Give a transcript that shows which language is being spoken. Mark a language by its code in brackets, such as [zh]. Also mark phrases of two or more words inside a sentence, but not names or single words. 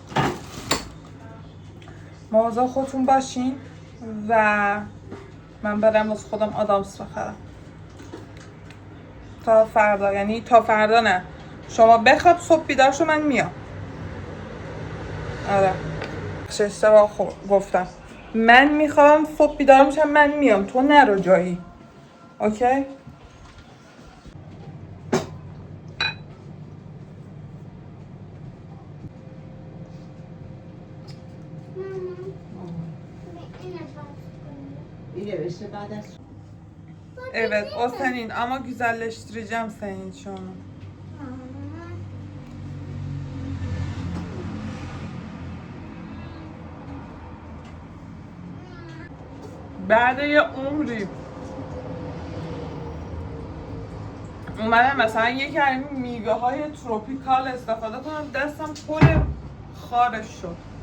[fa] مواظب خودتون باشین و من برم واسه خودم آدامس بخرم تا فردا. یعنی تا فردا نه، شما بخواب صبح بیدار شو من میام. آره اشتباه گفتم، من میخوام صبح بیدار میشم من میام، تو نرو جایی. اوکی؟ [tr] Evet, o senin ama güzelleştireceğim senin için onu. [fa] بعد یه عمری اومدم مثلا یکی از این میوه های تروپیکال استفاده کنم، دستم پر خارش شد.